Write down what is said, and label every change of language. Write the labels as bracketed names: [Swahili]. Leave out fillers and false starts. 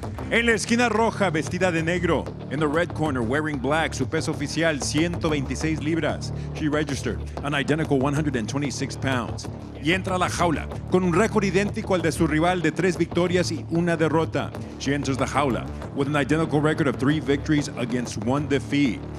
[Spanish] En la esquina roja, vestida de negro. [English] In the red corner, wearing black, [Spanish] su peso oficial, 126 libras. [English] She registered an identical 126 pounds. [Spanish] Y entra a la jaula con un récord idéntico al de su rival de 3 victorias y una derrota. [English] She enters the jaula with an identical record of 3 victories against 1 defeat.